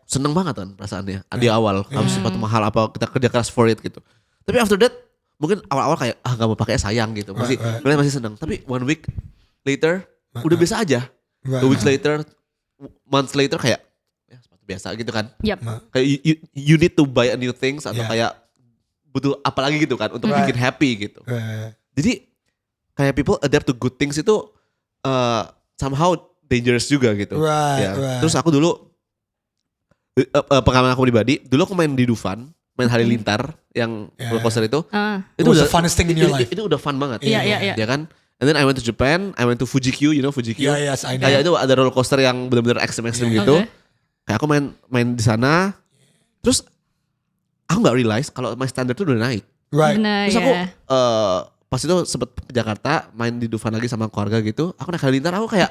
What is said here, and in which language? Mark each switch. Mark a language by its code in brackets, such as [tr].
[id] seneng banget kan perasaannya di awal, harus sepatu mahal apa kita kerja keras [en] for it [id] gitu. Tapi [en] after that [id] mungkin awal-awal kayak gak mau pakai sayang gitu, masih [en] Right. [id] masih seneng. Tapi [en] 1 week later [id] udah biasa aja. [en] Right. 2 weeks later, months later [id] kayak ya sepatu biasa gitu kan. [en] Yep. Kayak you need to buy a new things atau Yeah. [id] kayak butuh apa lagi gitu kan untuk [en] Right. [id] bikin happy gitu. [en] Right. Jadi kayak people adapt to good things itu somehow dangerous juga gitu. Right, [id] Ya. [en] right. [id] Terus aku dulu pengalaman aku pribadi, dulu aku main di Dufan, main halilintar yang [en] Yeah. roller coaster itu. It was the funnest thing in your life. [id] Itu udah fun banget. Iya, iya, iya. Ya kan? [en] And then I went to Japan, I went to Fuji Q, you know Fuji Q. Yeah, yes, I know. [id] Kayak itu ada roller coaster yang benar-benar ekstrim gitu. [en] Okay. [id] Kayak aku main di sana. Terus aku nggak realize kalau [en] my standard [id] tuh udah naik. [en] Right. [id] Benar Terus aku ya. pas itu sempet ke Jakarta main di Dufan lagi sama keluarga gitu. Aku naik halilintar aku kayak